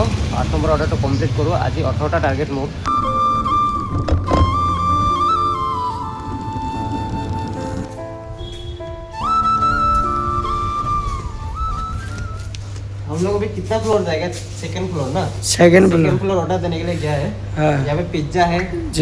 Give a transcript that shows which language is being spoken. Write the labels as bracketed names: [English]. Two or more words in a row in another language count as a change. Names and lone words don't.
[Assamese] 8 নম্বৰ অৰ্ডাৰটো কমপ্লিট কৰোঁ। আজি 18টা টাৰ্গেট মোৰ। [Hindi] हम लोग अभी कितना फ्लोर जाएगा? [English] second floor [Hindi] ना? [English] second floor [Hindi] ऑर्डर देने के लिए गया है। यहाँ पे पिज्जा है जी।